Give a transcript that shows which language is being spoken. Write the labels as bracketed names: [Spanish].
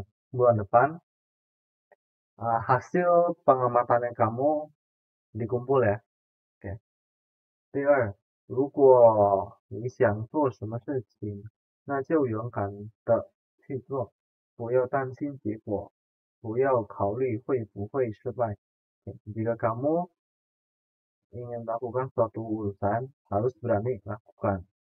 [Indonesian] Bulan depan hasil pengamatannya kamu dikumpul ya. Oke. [Chinese] 第二，如果你想做什么事情，那就勇敢的去做，不要担心结果，不要考虑会不会失败。 [Indonesian] Jika kamu ingin melakukan suatu urusan, harus berani lakukan.